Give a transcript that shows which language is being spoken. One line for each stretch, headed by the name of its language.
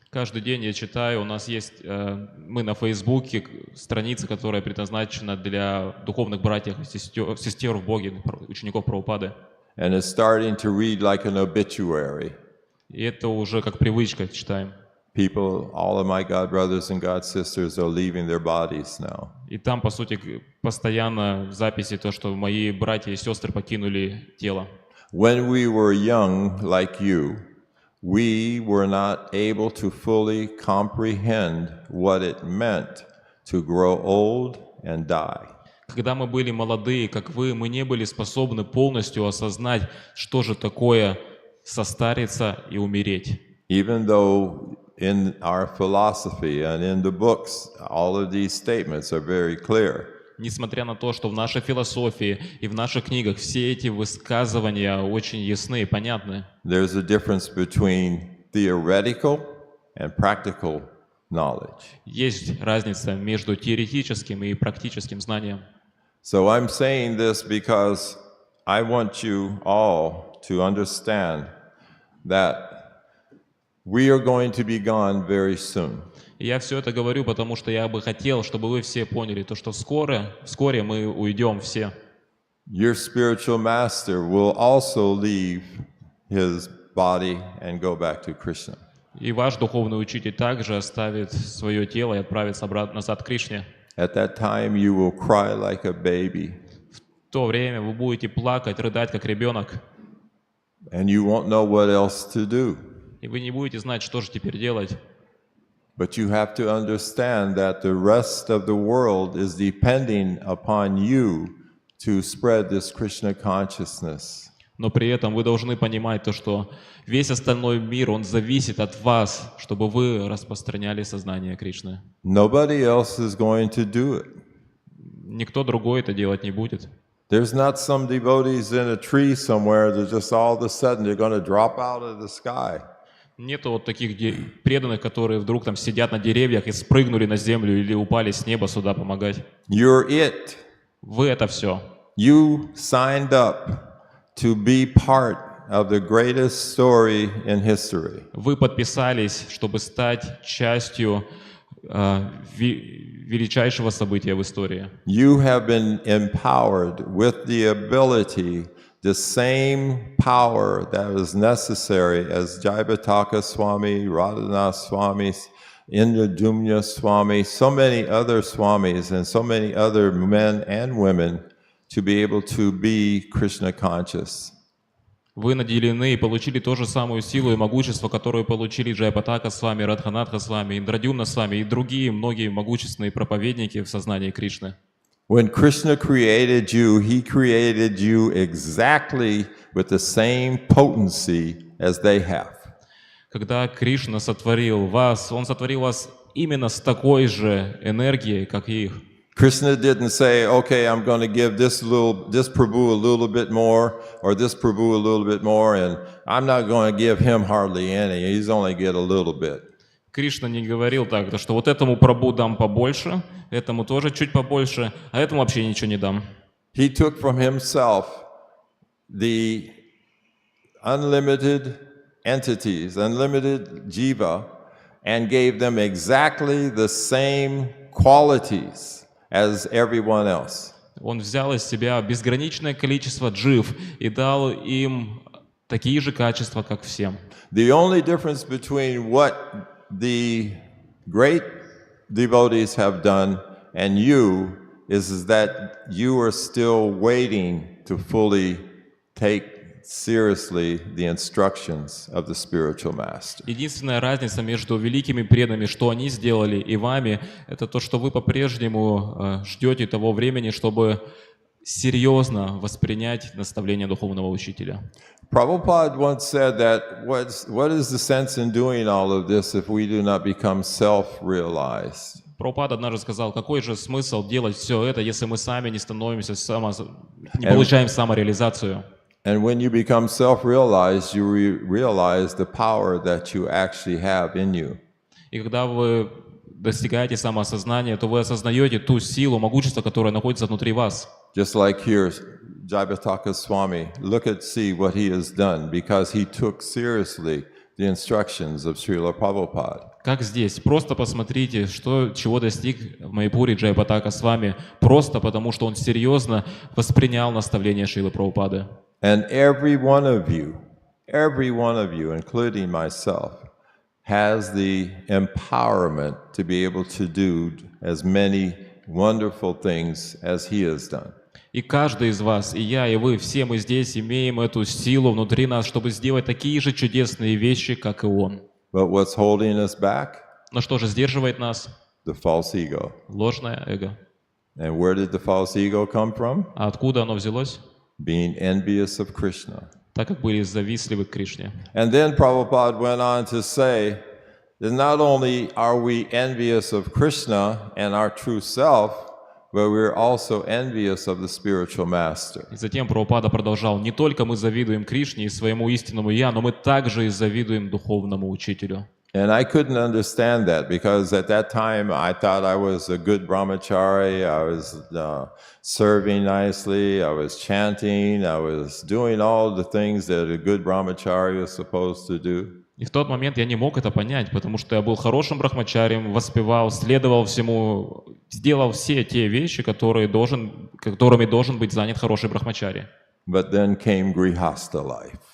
Russian: Каждый день я читаю, у нас есть, мы на Фейсбуке, страница, которая предназначена для духовных братьев и сестер в Боге, учеников Прабхупады.
English: And it's starting to read like an obituary.
Russian: И это уже как привычка, читаем.
English: People, all of my God brothers and God sisters are leaving their bodies now.
Russian: И там, по сути, постоянно в записи то, что мои братья и сестры покинули тело.
English: When we were young, like you, we were not able to fully comprehend what it meant to grow old and die.
Russian: Когда мы были молодые, как вы, мы не были способны полностью осознать, что же такое состариться и умереть.
English: Even though in our philosophy and in the books, all of these statements are very clear.
Russian: Несмотря на то, что в нашей философии и в наших книгах все эти высказывания очень ясны и понятны.
English: There's a difference between theoretical and practical knowledge.
Russian: Есть разница между теоретическим и практическим знанием.
English: So I'm saying this because I want you all to understand that we are going to be gone very soon.
Russian: И я все это говорю, потому что я бы хотел, чтобы вы все поняли, то, что вскоре мы уйдем все.
English: Your spiritual master will also leave his body and go back to Krishna.
Russian: И ваш духовный учитель также оставит свое тело и отправится обратно назад к Кришне.
English: At that time you will cry like a baby.
Russian: В то время вы будете плакать, рыдать, как ребенок.
English: And you won't know what else to do.
Russian: И вы не будете знать, что же теперь делать.
English: But you have to understand that the rest of the world is depending upon you to spread this Krishna consciousness.
Russian: Но при этом вы должны понимать то, что весь остальной мир, он зависит от вас, чтобы вы распространяли сознание Кришны.
English: Nobody else is going to do it.
Russian: Никто другой это делать не будет.
English: There's not some devotees in a tree somewhere that just all of a sudden they're going to drop out of the sky.
Russian: Нету вот таких преданных, которые вдруг там сидят на деревьях и спрыгнули на землю или упали с неба сюда помогать.
English: You're it.
Russian: Вы это все.
English: You signed up to be part of the greatest story in history.
Russian: Вы подписались, чтобы стать частью величайшего события в истории.
English: You have been empowered with the ability, the same power that is necessary as Jayapataka Swami, Radhanath Swami, Indradumna Swami, so many other Swamis and so many other men and women to be able to be Krishna conscious.
Russian: Вы наделены и получили ту же самую силу и могущество, которую получили Джайапатака с вами, Радханатха с вами, Индрадюмна с вами и другие многие могущественные проповедники в сознании Кришны.
English: When Krishna created you, he created you exactly with the same potency as they have.
Russian: Когда Кришна сотворил вас, Он сотворил вас именно с такой же энергией, как и их.
English: Krishna didn't say, okay, I'm going to give this Prabhu a little bit more, or this Prabhu a little bit more, and I'm not going to give him hardly any. He's only get a little bit.
Russian: Кришна не говорил так, что вот этому Прабху дам побольше, этому тоже чуть побольше, а этому вообще ничего не дам.
English: He took from himself the unlimited entities, unlimited jiva, and gave them exactly the same qualities as everyone else.
Russian: Он взял из себя безграничное количество джив и дал им такие же качества, как всем.
English: The only difference between what the great devotees have done and you is that you are still waiting to fully take seriously the instructions of the spiritual master.
Russian: Единственная разница между великими преданными, что они сделали, и вами, это то, что вы по-прежнему ждете того времени, чтобы серьезно воспринять наставление духовного учителя.
English: Prabhupada once said that what is the sense in doing all of this if we do not become self-realized?
Russian: Прабхупад однажды сказал, какой же смысл делать все это, если мы сами не становимся не получаем самореализацию.
English: And when you become self-realized, you realize the power that you actually have in you.
Russian: И когда вы достигаете самоосознания, то вы осознаете ту силу, могущество, которое находится внутри вас.
English: Just like here, Jayapataka Swami, see what he has done because he took seriously the instructions of Srila Prabhupada.
Russian: Как здесь. Просто посмотрите, чего достиг в Маяпуре Джайапатака с вами, просто потому, что он серьезно воспринял наставления Шрилы Прабхупады.
English: And every one of you, including myself, has the empowerment to be able to do as many wonderful things as he has done.
Russian: И каждый из вас, и я, и вы, все мы здесь имеем эту силу внутри нас, чтобы сделать такие же чудесные вещи, как и он.
English: But what's holding us back?
Russian: Но что же сдерживает нас?
English: The false ego.
Russian: Ложное эго.
English: And where did the false ego come from?
Russian: А откуда оно взялось?
English: Being envious of Krishna.
Russian: Так как были завистливы к Кришне.
English: And then Prabhupada went on to say that not only are we envious of Krishna and our true self, but we're also envious of the spiritual master.
Russian: И затем Прабхупада продолжал: не только мы завидуем Кришне и своему истинному Я, но мы также и завидуем духовному учителю.
English: And I couldn't understand that because at that time I thought I was a good brahmachari, I was serving nicely, I was chanting, I was doing all the things that a good brahmachari is supposed to do.
Russian: И в тот момент я не мог это понять, потому что я был хорошим брахмачарием, воспевал, следовал всему, сделал все те вещи, которыми должен быть занят хороший брахмачари.
English: But then came grihastha life.